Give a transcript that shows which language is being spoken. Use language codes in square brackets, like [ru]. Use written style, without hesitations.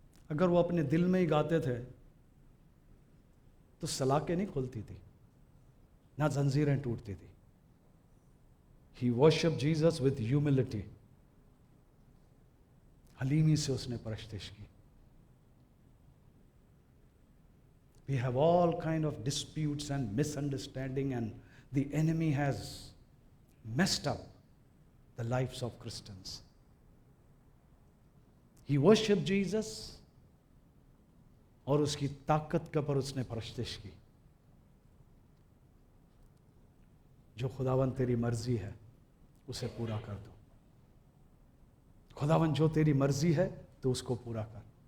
[hi] अगर वो अपने दिल में ही गाते थे तो सलाखें नहीं खुलती थी, ना जंजीरें टूटती थी। [en] ही worship Jesus with humility. [hi] हलीमी से उसने प्रस्तिश की। [en] We have all kind of disputes and misunderstanding, and the enemy has messed up the lives of Christians. He worshiped Jesus, [hi] और उसकी ताकत के पर उसने प्रस्तिश की। जो खुदावन तेरी मर्जी है उसे पूरा कर दो। खुदावन जो तेरी मर्जी है तो उसको पूरा कर।